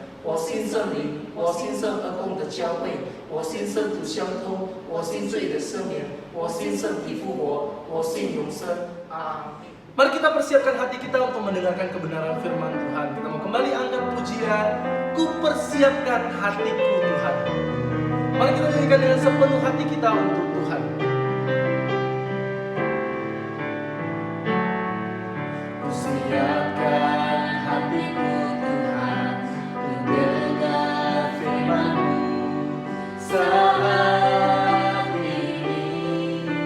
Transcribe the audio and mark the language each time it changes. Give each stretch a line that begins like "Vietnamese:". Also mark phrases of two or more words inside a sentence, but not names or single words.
Chinese: 我信圣灵，我信圣而共的教会，我信圣徒相通，我信罪的赦免，我信圣体复活，我信永生。阿门。
Indonesian: Mari kita persiapkan hati kita untuk mendengarkan kebenaran firman Tuhan. Kita mau kembali angkat pujian, ku persiapkan hatiku Tuhan. Mari kita nyanyikan dengan sepenuh hati kita untuk Tuhan. Ku siapkan hatiku Tuhan, mendengar firman-Mu saat ini.